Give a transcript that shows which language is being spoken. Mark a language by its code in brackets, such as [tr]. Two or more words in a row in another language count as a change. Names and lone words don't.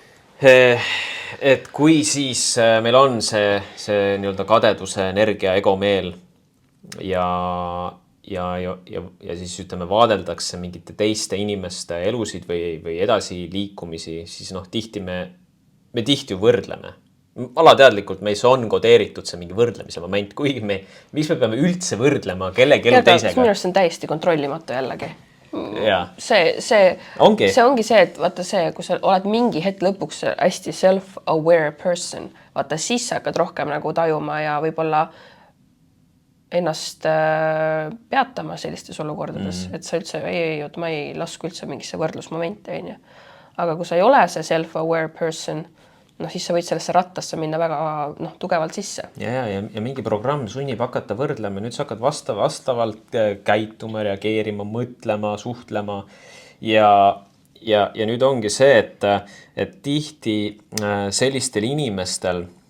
[et] Et kui siis meil on see nii-öelda kadeduse energia egomeel ja siis ütleme vaadeldakse mingite teiste inimeste elusid või edasi liikumisi, siis tihti me tihti ju võrdleme. Alateadlikult meis on kodeeritud see mingi võrdlemise moment, kuigi miks me peame üldse võrdlema kellegi elu teisega? Minu arust on täiesti kontrollimatu jällegi. See ongi see, et vaata see, kui sa oled mingi hetk lõpuks hästi [en] self-aware person, [et] vaata siis sa hakkad rohkem nagu tajuma ja võib-olla ennast peatama sellistes olukordades, et sa üldse ma ei lasku üldse mingisse võrdlusmomente. Aga kui sa ei ole see [en] self-aware person, [et] noh, siis sa võid sellesse rattasse minna väga tugevalt sisse. Ja mingi programm sunnib hakata võrdlema, nüüd sa hakkad vastavalt käituma, reageerima, mõtlema, suhtlema ja nüüd ongi see, et tihti sellistel inimestel